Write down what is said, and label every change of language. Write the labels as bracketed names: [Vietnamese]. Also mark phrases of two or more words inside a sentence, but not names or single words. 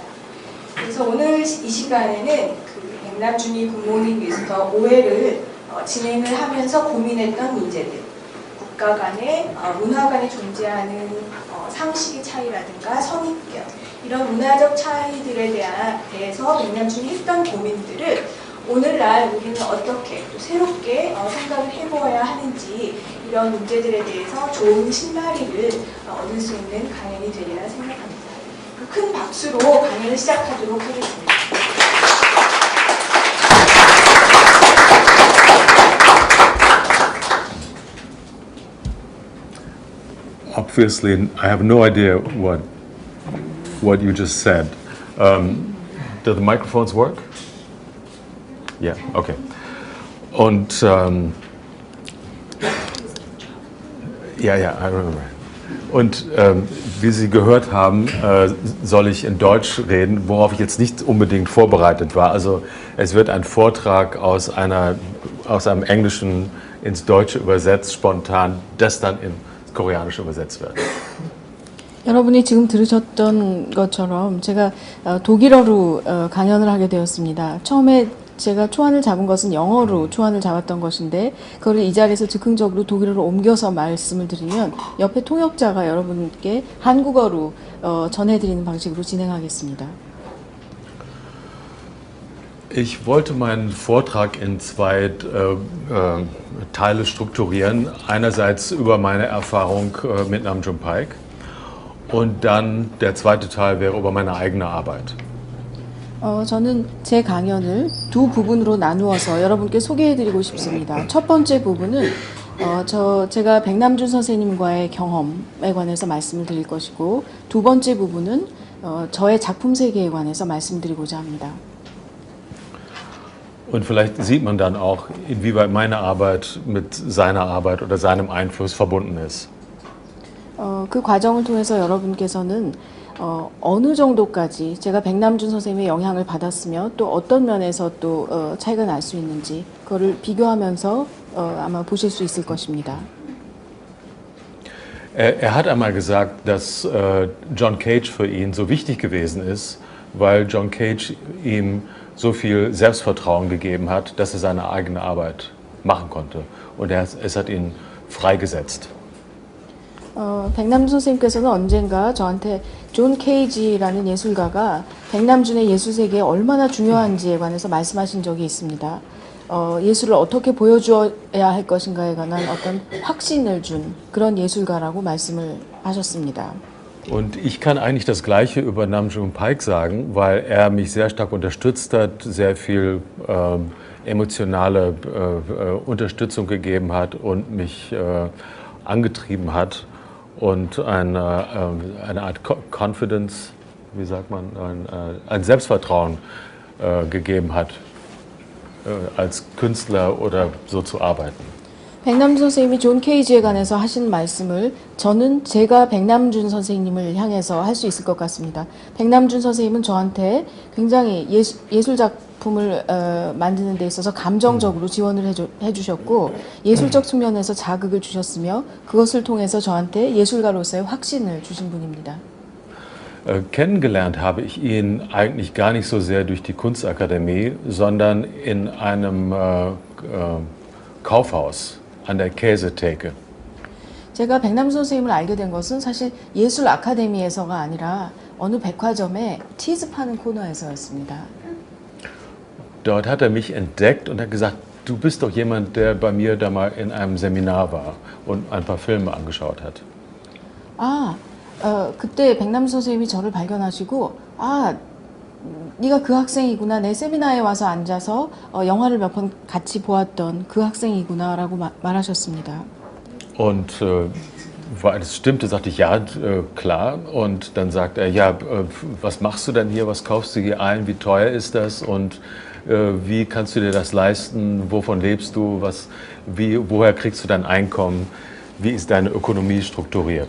[Korean] 그래서 오늘 이 시간에는 그 백남준이 굿모닝 미스터 오웰을 진행을 하면서 고민했던 문제들, 국가 간의 문화 간에 존재하는 상식의 차이라든가 선입견, 이런 문화적 차이들에 대해서 백남준이 했던 고민들을 오늘날 우리는 어떻게 또 새롭게 생각을 해보아야 하는지, 이런 문제들에 대해서 좋은 실마리를 얻을 수 있는 강연이 되리라 생각합니다. 큰 박수로 강연을 시작하도록 하겠습니다. [English] Obviously, I have no idea what you just said. Do the microphones work? Yeah, [German] okay. Und ja, [English] I remember. [German] Und wie Sie gehört haben, soll ich in Deutsch reden, worauf ich jetzt nicht unbedingt vorbereitet war. Also es wird ein Vortrag aus einem Englischen ins Deutsche übersetzt, spontan, das dann ins Koreanische übersetzt wird. [Korean] 여러분이 지금 들으셨던 것처럼 제가 독일어로 강연을 하게 되었습니다. 처음에 제가 초안을 잡은 것은 영어로 초안을 잡았던 것인데 그걸 이 자리에서 즉흥적으로 독일어로 옮겨서 말씀을 드리면 옆에 통역자가 여러분께 한국어로 전해드리는 방식으로 진행하겠습니다. [German] Ich wollte meinen Vortrag in zwei Teile strukturieren. Einerseits über meine Erfahrung mit Namjoon Paik und dann der zweite Teil wäre über meine eigene Arbeit. [Korean] 저는 제 강연을 두 부분으로 나누어서 여러분께 소개해드리고 싶습니다. 첫 번째 부분은 제가 백남준 선생님과의 경험에 관해서 말씀을 드릴 것이고 두 번째 부분은 저의 작품 세계에 관해서 말씀드리고자 합니다. [German] Und vielleicht sieht man dann auch, inwieweit meine Arbeit mit seiner Arbeit oder seinem Einfluss verbunden ist. [Korean] 그 과정을 통해서 여러분께서는 어느 정도까지 제가 백남준 선생님의 영향을 받았으며 또 어떤 면에서 또 차이가 날 수 있는지 그거를 비교하면서 아마 보실 수 있을 것입니다. [German] Er hat einmal gesagt, dass John Cage für ihn so wichtig gewesen ist, weil John Cage ihm so viel Selbstvertrauen gegeben hat, dass er seine eigene Arbeit machen konnte. Und es hat ihn freigesetzt. [Korean] 백남준 선생님께서는 언젠가 저한테 존 케이지라는 예술가가 백남준의 예술 세계에 얼마나 중요한지에 관해서 말씀하신 적이 있습니다. 예술을 어떻게 보여주어야 할 것인가에 관한 어떤 확신을 준 그런 예술가라고 말씀을 하셨습니다. [German] Und ich kann eigentlich das Gleiche über Namjoon Paik sagen, weil er mich sehr stark unterstützt hat, sehr viel emotionale Unterstützung gegeben hat und mich angetrieben hat und eine Art Confidence, wie sagt man, ein Selbstvertrauen gegeben hat. als Künstler oder so zu arbeiten. [Korean] 백남준 선생님이 존 케이지에 관해서 하신 말씀을 저는 제가 백남준 선생님을 향해서 할 수 있을 것 같습니다. 백남준 선생님은 저한테 굉장히 예술 작품을 만드는 데 있어서 감정적으로 지원을 해주셨고 예술적 측면에서 자극을 주셨으며 그것을 통해서 저한테 예술가로서의 확신을 주신 분입니다. [German] Kennengelernt habe ich ihn eigentlich gar nicht so sehr durch die Kunstakademie, sondern in einem Kaufhaus an der Käsetheke. [Korean] 제가 백남준 선생님을 알게 된 것은 사실 예술 아카데미에서가 아니라 어느 백화점의 치즈 파는 코너에서였습니다. [German] Dort hat er mich entdeckt und hat gesagt, du bist doch jemand, der bei mir da mal in einem Seminar war und ein paar Filme angeschaut hat. [Korean] 그때 백남준 선생님이 저를 발견하시고 네가 그 학생이구나. 내 세미나에 와서 앉아서 영화를 몇 번 같이 보았던 그 학생이구나라고 말하셨습니다. [German] Und weil es stimmte, sagte ich, ja, klar. Und dann sagt er, ja, was machst du denn hier, was kaufst du hier ein, wie teuer ist das und wie kannst du dir das leisten, wovon lebst du, woher kriegst du dein Einkommen, wie ist deine Ökonomie strukturiert?